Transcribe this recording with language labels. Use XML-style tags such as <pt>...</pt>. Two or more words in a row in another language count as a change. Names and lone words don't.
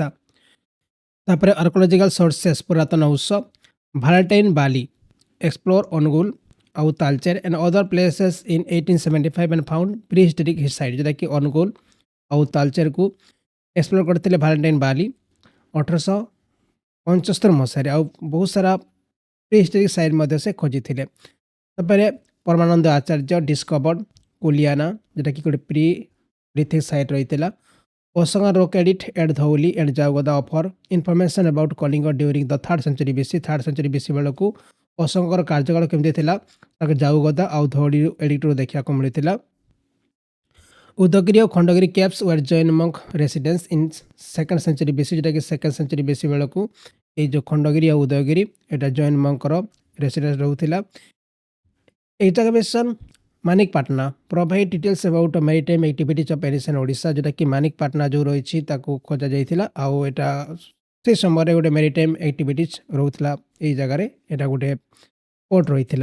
<or>ତାପରେ</or> <en>archaeological sources</en> <or>ପୁରାତନ ଉତ୍ସ</or> <en>Valentine Ball explore Angul</en> <or>ଆଉ</or> <en>Talcher and other places in 1875 and found pre historic site,</en> <or>ଯେଉଁଟାକି ଅନୁଗୁଳ ଆଉ ତାଲଚେରକୁ ଏକ୍ସପ୍ଲୋର କରିଥିଲେ ଭାଲେଣ୍ଟାଇନ ବାଲି 1875 ମସିହାରେ, ଆଉ ବହୁତ ସାରା</or> <en>pre historic site</en> <or>ମଧ୍ୟ ସେ ଖୋଜିଥିଲେ। ତାପରେ ପରମାନନ୍ଦ ଆଚାର୍ଯ୍ୟ ଡିସ୍କଭର୍ଡ କୁଲିଆନା, ଯେଉଁଟାକି ଗୋଟେ</or> <en>pre lithic site</en> <or>ରହିଥିଲା।</or> <en>Ashoka's rock edict at Dhauli and Jaugada offer information about Kalinga during the 3rd century BC। 3rd century BC</en> <or>ବେଳକୁ ଅଶୋକଙ୍କର କାର୍ଯ୍ୟକାଳ କେମିତି ଥିଲା ତାକୁ ଜାଉଗଦା ଆଉ ଧଉଳି ଏଡିଟ୍ରୁ ଦେଖିବାକୁ ମିଳିଥିଲା। ଉଦୟଗିରି ଆଉ ଖଣ୍ଡଗିରି</or> <en>caves were Jain monk residence in 2nd century BC,</en> <or>ଯେଉଁଟାକି</or> <en>2nd century BC</en> <or>ବେଳକୁ ଏଇ ଯେଉଁ ଖଣ୍ଡଗିରି ଆଉ ଉଦୟଗିରି ଏଇଟା ଜୈନ ମଙ୍କର ରେସିଡେନ୍ସ ରହୁଥିଲା।</or> <en>Excavation Manikpatna provide details about maritime activities of ancient Odisha,</en> <or>ଯେଉଁଟାକି ମାନିକପାଟନା ଯେଉଁ ରହିଛି ତାକୁ ଖୋଜାଯାଇଥିଲା, ଆଉ ଏଇଟା ସେ ସମୟରେ ଗୋଟେ</or> <en>maritime activities</en> <or>ରହୁଥିଲା ଏଇ ଜାଗାରେ, ଏଇଟା ଗୋଟେ ପୋର୍ଟ ରହିଥିଲା।</or>